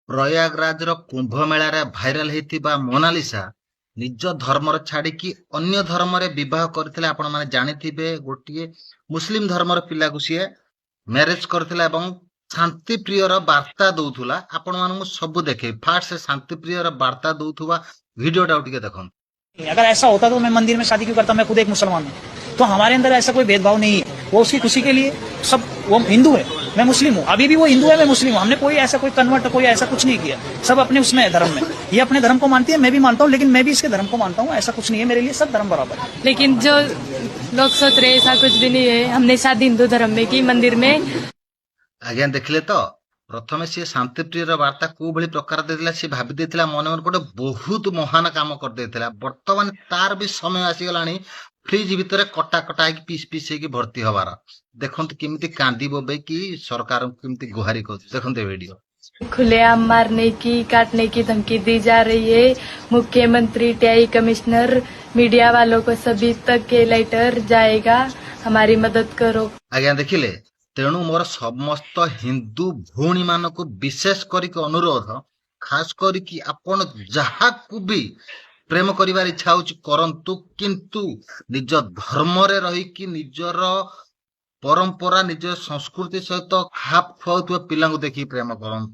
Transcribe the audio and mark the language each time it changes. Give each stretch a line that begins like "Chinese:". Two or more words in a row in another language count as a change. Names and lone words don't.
Odia: ପ୍ରୟାଗରାଜର କୁମ୍ଭ ମେଳାରେ ଭାଇରାଲ ହେଇଥିବା ମୋନାଲିସା ନିଜ ଧର୍ମର ଛାଡିକି ଅନ୍ୟ ଧର୍ମରେ ବିବାହ କରିଥିଲେ। ଆପଣ ମାନେ ଜାଣିଥିବେ, ଗୋଟିଏ ମୁସଲିମ ଧର୍ମର ପିଲାକୁ ସିଏ ମ୍ୟାରେଜ କରିଥିଲା ଏବଂ ଶାନ୍ତି ପ୍ରିୟର ବାର୍ତ୍ତା ଦଉଥିଲା। ଆପଣ ମାନଙ୍କୁ ସବୁ ଦେଖେଇବି। ଫାର୍ଷ୍ଟ ସେ ଶାନ୍ତି ପ୍ରିୟର ବାର୍ତ୍ତା ଦଉଥିବା ଭିଡିଓଟା ଟିକେ ଦେଖନ୍ତୁ।
Hindi: अगर ऐसा होता तो मैं मंदिर में शादी क्यों करता? मैं खुद एक मुसलमान हूँ, तो हमारे अंदर ऐसा कोई भेदभाव नहीं है। वो उसकी खुशी के लिए सब, वो हिंदू है, मैं मुस्लिम हूँ, अभी भी वो हिंदू है, मैं मुस्लिम हूँ। हमने कोई ऐसा कोई कन्वर्ट, कोई ऐसा कुछ नहीं किया। सब अपने उसमें है, धर्म में। ये अपने धर्म को मानती है, मैं भी मानता हूँ, लेकिन मैं भी इसके धर्म को मानता हूँ। ऐसा कुछ नहीं है, मेरे लिए सब धर्म बराबर है। लेकिन जो लोग सोच रहे ऐसा कुछ भी नहीं है। हमने शादी हिंदू धर्म में की, मंदिर में।
Odia: ଆଜ୍ଞା ଦେଖିଲେ ତ, ପ୍ରଥମେ ସିଏ ଶାନ୍ତିପ୍ରିୟର ବାର୍ତ୍ତା କୋଉ ଭଳି ପ୍ରକାର ଦେଇଥିଲା। ସିଏ ଭାବି ଦେଇଥିଲା ମନେ ମନେ ଗୋଟେ ବହୁତ ମହାନ କାମ କରିଦେଇଥିଲା। ବର୍ତ୍ତମାନ ତାର ବି ସମୟ ଆସିଗଲାଣି ଫ୍ରିଜ ଭିତରେ କଟା କଟା ହେଇକି ପିସ୍ ପିସ୍ ହେଇକି ଭର୍ତ୍ତି ହବାର। ଦେଖନ୍ତୁ କେମିତି କାନ୍ଦି ବୋବେଇକି ସରକାରଙ୍କୁ କେମିତି ଗୁହାରି କରୁଛି। ଦେଖନ୍ତୁ ଏ ଭିଡିଓ।
Hindi: खुलेआम मारने की, काटने की धमकी दी जा रही है। मुख्यमंत्री, टीआई कमिश्नर, मीडिया वालों को सभी तक ये लेटर जाएगा। हमारी मदद करो।
Odia: ଆଜ୍ଞା ଦେଖିଲେ, ତେଣୁ ମୋର ସମସ୍ତ ହିନ୍ଦୁ ଭଉଣୀ ମାନଙ୍କୁ ବିଶେଷ କରିକି ଅନୁରୋଧ, ଖାସ କରିକି ଆପଣ ଯାହାକୁ ବି ପ୍ରେମ କରିବାର ଇଚ୍ଛା ହଉଛି କରନ୍ତୁ, କିନ୍ତୁ ନିଜ ଧର୍ମରେ ରହିକି ନିଜର ପରମ୍ପରା, ନିଜ ସଂସ୍କୃତି ସହିତ ଖାପ ଖୁଆଉଥିବା ପିଲାଙ୍କୁ ଦେଖିକି ପ୍ରେମ କରନ୍ତୁ।